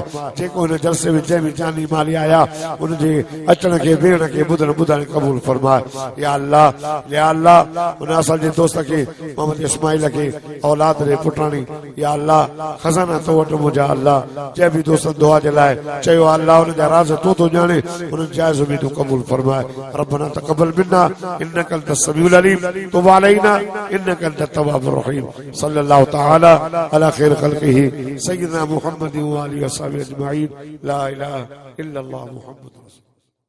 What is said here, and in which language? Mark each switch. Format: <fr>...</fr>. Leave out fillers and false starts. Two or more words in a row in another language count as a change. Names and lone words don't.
<sd>जेको इन जलसे में जंहिं बि जानी माली आया उनजे अचण खे वेहण खे ॿुधण क़बूल फरमाए।</sd> <ar>يا الله</ar> <sd>उन असांजे दोस्त खे मोहम्मद इस्माइल खे औलाद ॾे पुटाणी।</sd> <ar>يا الله</ar> <sd>खज़ाना तो वटि मुंहिंजा अल्लाह जंहिं बि दोस्त दुआ जे लाइ चयो अल्लाह उनजा राज़ तूं थो ॼाणे उन्हनि जाइज़ बि तूं क़बूल फरमाए।</sd> <ar>ربنا تقبل منا إنك أنت السميع العليم تب علينا إنك أنت التواب الرحيم. صلى الله تعالى على خير خلقه سيدنا محمد وآله وصحبه أجمعين. لا إله إلا الله محمد رسول الله.</ar>